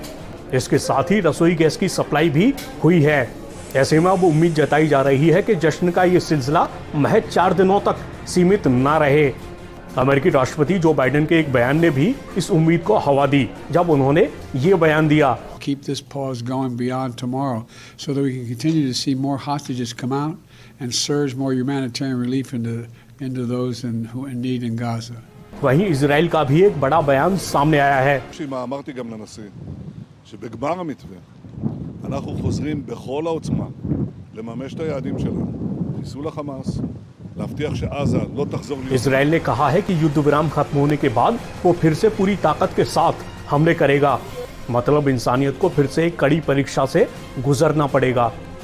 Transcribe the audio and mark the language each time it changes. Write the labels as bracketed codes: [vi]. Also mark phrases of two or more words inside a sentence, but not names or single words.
[hi] इसके साथ ही रसोई गैस की सप्लाई भी हुई है। ऐसे में अब उम्मीद जताई जा रही है कि जश्न का ये सिलसिला महज 4 दिनों तक सीमित न रहे। अमेरिकी राष्ट्रपति जो बाइडेन के एक बयान ने भी इस उम्मीद को हवा दी, जब उन्होंने ये बयान दिया, [en] Keep this pause going beyond tomorrow so that we can continue to see more hostages come out and surge more humanitarian relief into those who in need in Gaza. [hi] वहीं इजराइल का भी एक बड़ा बयान सामने आया है। [he] אמרתי גם לנשיא שבגמר המתווה אנחנו חוזרים בכל העוצמה לממש את היעדים שלנו, חיסול החמאס, להבטיח שעזה לא תחזור להיות। [hi] इजराइल ने कहा है कि युद्ध विराम खत्म होने के बाद वो फिर से पूरी ताकत के साथ हमले करेगा। मतलब इंसानियत को फिर से एक कड़ी परीक्षा से गुजरना पड़ेगा।